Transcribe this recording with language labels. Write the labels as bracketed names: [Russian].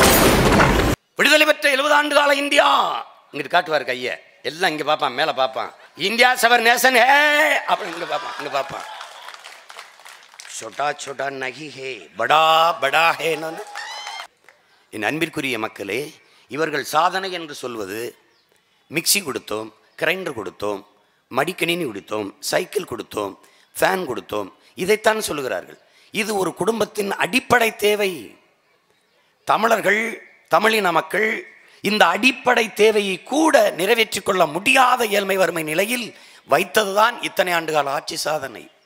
[Tamil] விசால இந்தியா இங்கிட்டு காட்டுவார் கையை, எல்லாம் இங்கே பார்ப்பான், மேலே பார்ப்பான். [Hindi] இந்தியா சவர் நேசன் ஹே [Tamil] அப்படின்னு இங்கே பார்ப்பான், இங்கே பார்ப்பான். [Hindi] छोटा छोटा नहीं है बड़ा बड़ा है. [Tamil] என் அன்பிற்குரிய மக்களே, இவர்கள் சாதனை என்று சொல்வது மிக்சி கொடுத்தோம், கிரைண்டர் கொடுத்தோம், மடிக்கணினி கொடுத்தோம், சைக்கிள் கொடுத்தோம், ஃபேன் கொடுத்தோம், இதைத்தான் சொல்லுகிறார்கள். இது ஒரு குடும்பத்தின் அடிப்படை தேவை. தமிழர்கள், தமிழின மக்கள் இந்த அடிப்படை தேவையை கூட நிறைவேற்றிக் கொள்ள முடியாத ஏழ்மை வறுமை நிலையில் வைத்ததுதான் இத்தனை ஆண்டுகால ஆட்சி சாதனை.